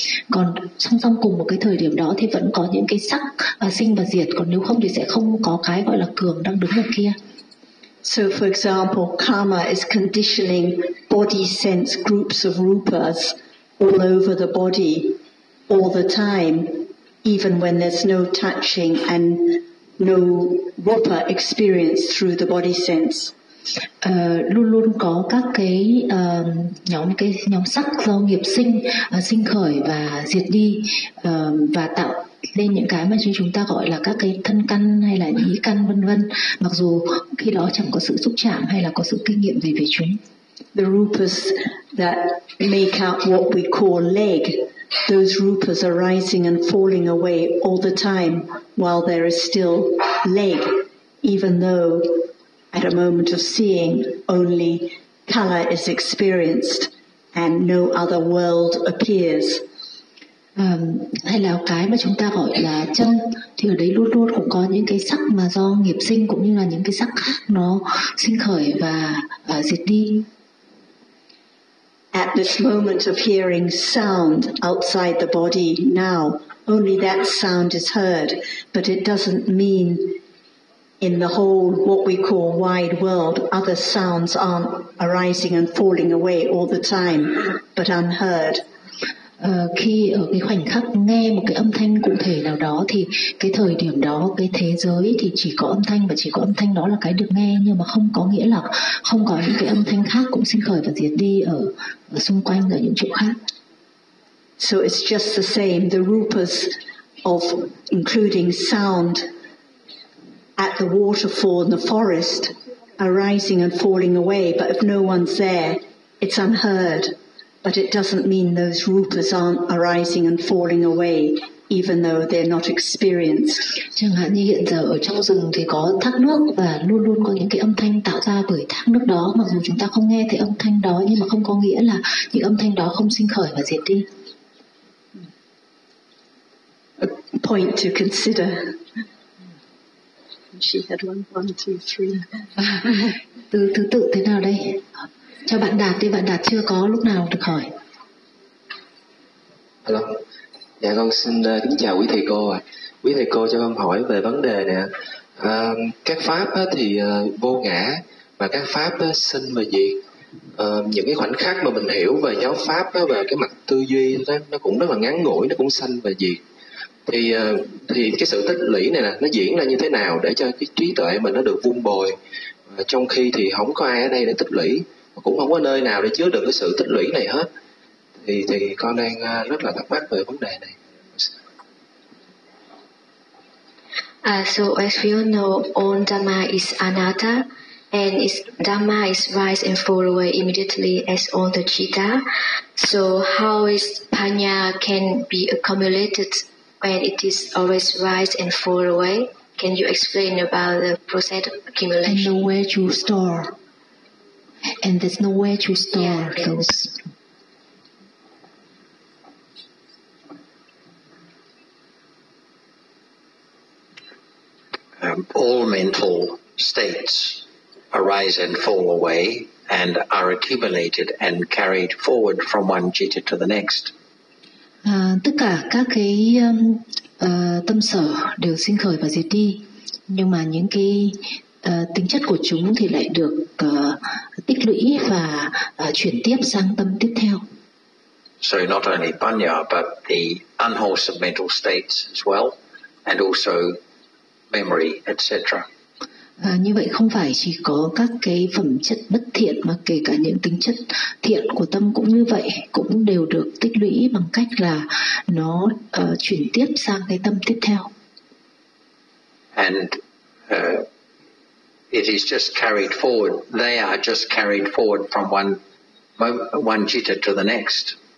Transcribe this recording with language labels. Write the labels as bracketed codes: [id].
[vi] Còn song song cùng một cái thời điểm đó thì vẫn có những cái sắc sinh và diệt, còn nếu không thì sẽ không có cái gọi là cường đang đứng ở kia. [en] So, for example, karma is conditioning body sense groups of rupas all over the body all the time, even when there's no touching and no rupa experience through the body sense. [vi] Luôn luôn có các cái nhóm sắc do nghiệp sinh khởi và diệt đi và tạo lên những cái mà chúng ta gọi là các cái thân căn hay là ý căn vân vân, mặc dù khi đó chẳng có sự xúc chạm hay là có sự kinh nghiệm gì về chúng. [en] The rupas that make up what we call leg, those rupas are rising and falling away all the time while there is still leg, even though at a moment of seeing, only color is experienced and no other world appears. [vi] Hay là cái mà chúng ta gọi là chân, thì ở đấy luôn luôn cũng có những cái sắc mà do nghiệp sinh cũng như là những cái sắc khác nó sinh khởi và diệt đi. [en] At this moment of hearing sound outside the body now, only that sound is heard, but it doesn't mean in the whole what we call wide world, other sounds aren't arising and falling away all the time, but unheard. [vi] Khi ở cái khoảnh khắc nghe một cái âm thanh cụ thể nào đó thì cái thời điểm đó, cái thế giới thì chỉ có âm thanh và chỉ có âm thanh đó là cái được nghe, nhưng mà không có nghĩa là không có những cái âm thanh khác cũng sinh khởi và diệt đi ở xung quanh, ở những chỗ khác. [en] So it's just the same, the rupas of including sound at the waterfall in the forest arising and falling away, but if no one's there, it's unheard. But it doesn't mean those rupas aren't arising and falling away, even though they're not experienced. [vi] Chẳng hạn như hiện giờ ở trong rừng thì có thác nước và luôn luôn có những cái âm thanh tạo ra bởi thác nước đó. Mặc dù chúng ta không nghe thấy âm thanh đó, nhưng mà không có nghĩa là những âm thanh đó không sinh khởi và diệt đi. [en] A point to consider. She had one, two, three. [vi] Từ thứ tự thế nào đây? Cho bạn Đạt đi, bạn Đạt chưa có lúc nào được hỏi. [en] Hello. [vi] Dạ con xin kính chào quý thầy cô ạ. Quý thầy cô cho con hỏi về vấn đề nè. Các pháp thì vô ngã và các pháp sinh và diệt. Những cái khoảnh khắc mà mình hiểu về giáo pháp và cái mặt tư duy đó, nó cũng rất là ngắn ngủi, nó cũng sanh và diệt. Thì cái sự tích lũy này nè, nó diễn ra như thế nào để cho cái trí tuệ mình nó được vun bồi, trong khi thì không có ai ở đây để tích lũy, cũng không có nơi nào để chứa được cái sự tích lũy này hết. Thì con đang rất là thắc mắc về vấn đề này. [en] So as we all know, all Dhamma is anatta, and is Dhamma is rise and fall away immediately as all the citta. So how is Panya can be accumulated when it is always rise and fall away? Can you explain about the process of accumulation? And nowhere to store. And there's nowhere to store those. All mental states arise and fall away and are accumulated and carried forward from one citta to the next. [vi] Tất cả các cái tâm sở đều sinh khởi và diệt đi, nhưng mà những cái tính chất của chúng thì lại được tích lũy và chuyển tiếp sang tâm tiếp theo. [en] So not only panya but the unwholesome mental states as well, and also memory, etc. [vi] Như vậy không phải chỉ có các cái phẩm chất bất thiện mà kể cả những tính chất thiện của tâm cũng như vậy, cũng đều được tích lũy bằng cách là nó chuyển tiếp sang cái tâm tiếp theo. [en] And it is just carried forward. They are just carried forward from one citta to the next.